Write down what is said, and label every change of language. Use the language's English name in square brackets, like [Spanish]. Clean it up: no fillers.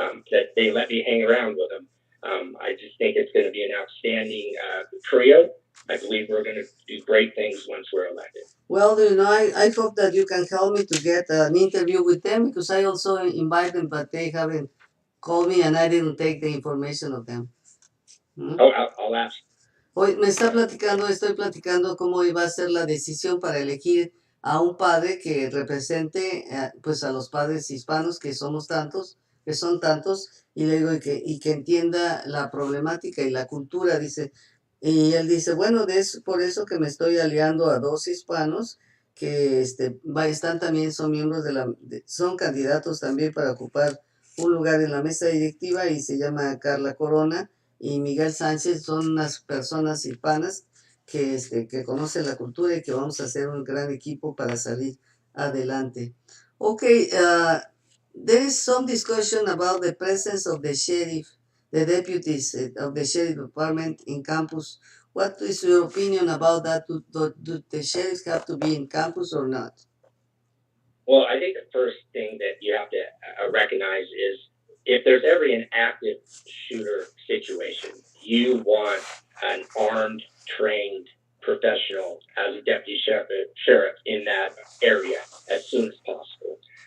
[English] That they let me hang around with them. I just think it's going to be an outstanding trio. I believe we're going to do great things once we're elected. Well, I hope that you can help me to get an interview with them because I also invite them, but they haven't called me and I didn't take the information of them. Oh, I'll ask. [Spanish] Hoy estoy platicando cómo iba a ser la decisión para elegir a un padre que represente pues a los padres hispanos que somos tantos, que son tantos, y le digo y que entienda la problemática y la cultura, dice. Y él dice, bueno, es por eso que me estoy aliando a dos hispanos que están también, son miembros son candidatos también para ocupar un lugar en la mesa directiva y se llama Carla Corona y Miguel Sánchez, son unas personas hispanas que conocen la cultura y que vamos a hacer un gran equipo para salir adelante. [English] Okay, there is some discussion about the presence of the sheriff, the deputies of the sheriff department in campus. What is your opinion about that? Do the sheriffs have to be in campus or not? Well, I think the first thing that you have to recognize is if there's ever an active shooter situation, you want an armed, trained professional as a deputy sheriff in that area as soon as possible.